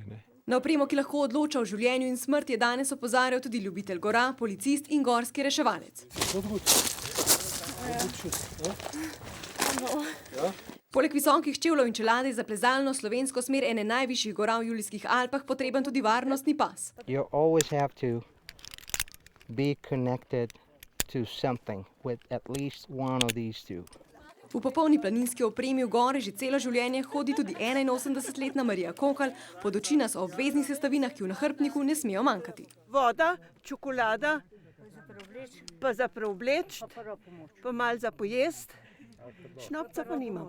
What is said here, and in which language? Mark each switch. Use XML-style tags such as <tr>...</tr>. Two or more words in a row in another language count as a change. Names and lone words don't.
<sl>Na opremo, ki lahko odloča o življenju in smrti, je danes opozarjal tudi ljubitelj gora, policist in gorski reševalec. Poleg visokih čevljev in čelade za plezalno slovensko smer ene najvišjih gora v Julijskih Alpah potreben tudi varnostni pas.</sl> <en>You always have to be connected to something with at least one of these two.</en> <sl>V popolni planinski opremi v gore že celo življenje hodi tudi 81-letna Marija Kokalj, pod oči nas o obveznih sestavinah, ki v nahrbtniku ne smejo manjkati. Voda, čokolada, pa za preobleč, pa malo za pojest, šnopca pa nimam.</sl>